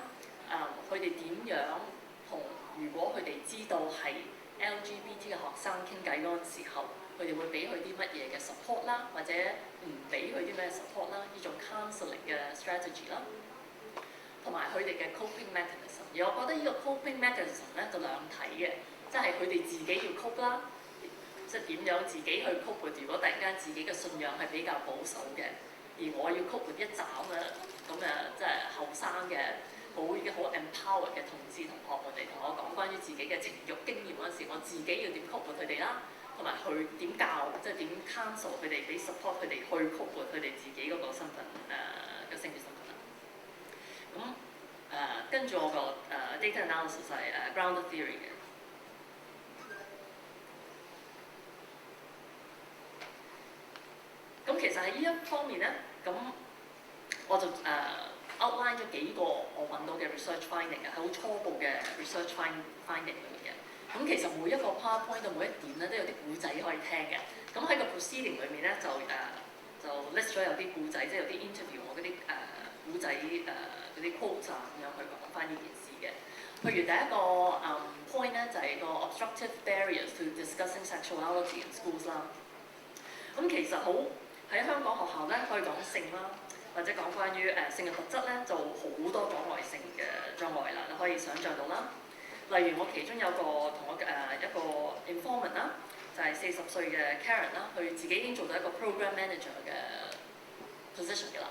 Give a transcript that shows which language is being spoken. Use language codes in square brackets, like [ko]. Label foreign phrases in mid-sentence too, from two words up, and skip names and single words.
[yue] 佢哋點樣同如果佢哋知道係 LGBT 嘅學生傾偈嗰陣時候，佢哋會俾佢啲乜嘢嘅 support 啦，或者唔俾佢啲咩 support 啦？呢種 counselling 嘅 strategy 啦，同埋佢哋嘅 [en] coping mechanism。 [yue] 而我覺得呢個 [en] coping mechanism [yue] 咧就兩睇嘅，即係佢哋自己要 cope 啦。即係點樣自己去 [en] cope with？ [yue] 如果突然間自己嘅信仰係比較保守嘅，而我要 [en] cope with [yue] 一斬啊，咁即係後生嘅已經好 empowered 嘅同志同學們嚟同我講關於自己嘅情慾經驗嗰陣時，我自己要點 [en] cope with [yue] 佢哋啦，同埋佢點教，即係點 counsel 佢哋，俾 support 佢哋去 [en] cope with [yue] 佢哋自己嗰個身份嘅性別身份啦。咁跟住我個 [en] data analysis [yue] 係 [en] grounded theory [yue] 嘅。咁其實喺呢一方面咧，咁我就outline 咗幾個我揾到嘅 [en] research finding [yue] 嘅，係好初步嘅 [en] research finding [yue] 嚟嘅。咁其實每一個 PowerPoint 到每一點咧都有啲故仔可以聽嘅。咁喺個 proceeding 裏面咧就 list 咗有啲故仔，即係有啲 interview 我嗰啲故仔嗰啲 quotes 啊咁樣去講翻呢件事嘅。譬如第一個point 咧就係個 [en] obstructive barriers to discussing sexuality in schools [yue] 啦。咁其實好喺香港學校咧，可以講性啦，或者講關於性嘅特質咧，就好多阻礙性嘅障礙啦，你可以想像到啦。例如我其中有個同我一個 informant 啦，就係40歲嘅 Karen 啦，佢自己已經做到一個 [en] program manager [yue] 嘅 position 嘅啦。